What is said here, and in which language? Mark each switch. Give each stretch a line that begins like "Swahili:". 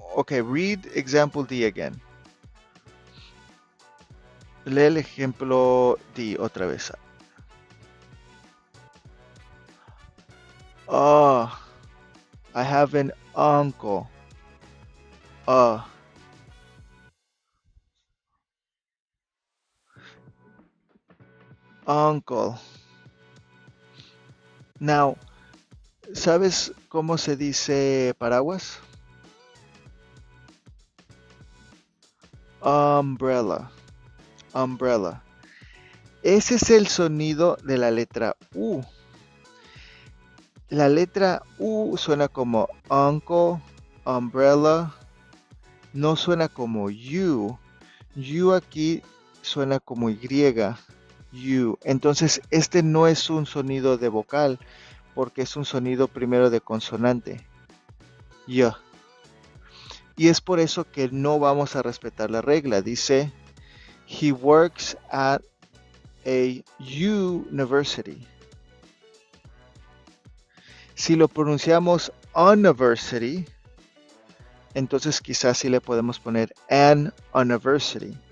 English: Okay, read example D again.
Spanish: Lee el ejemplo D otra vez.
English: Oh, I have an uncle. Uncle.
Spanish: Now, ¿sabes cómo se dice paraguas? Umbrella. Umbrella. Ese es el sonido de la letra U. La letra U suena como uncle, umbrella. No suena como you. You aquí suena como Y. You. Entonces, este no es un sonido de vocal, porque es un sonido primero de consonante. Ya. Y es por eso que no vamos a respetar la regla.
English: Dice, he works at a university.
Spanish: Si lo pronunciamos university, entonces quizás sí le podemos poner
English: an university.